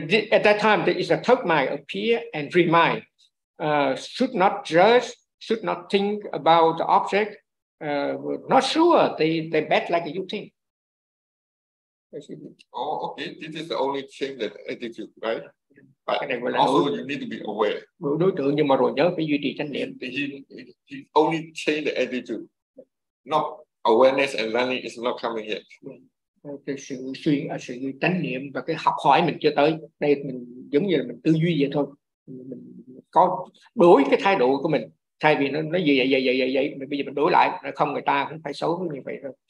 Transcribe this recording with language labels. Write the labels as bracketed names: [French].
[English] At that time, there is a third mind appear and three mind. Should not judge, should not think about the object. Not sure they bad like you think. Oh, okay. This is the only thing that attitude, right? But also, đối, you need to be aware. [Vietnamese] Đối tượng nhưng mà rồi nhớ phải duy trì chánh niệm. [English] He only change the attitude, not awareness and learning is not coming yet. [Vietnamese] Cái sự suy sự chánh niệm và cái học hỏi mình chưa tới. Đây mình giống như là mình tư duy vậy thôi. Mình có đổi cái thái độ của mình. Thay vì nó gì vậy, bây giờ mình đổi lại. Nó không, người ta cũng phải xấu như vậy thôi.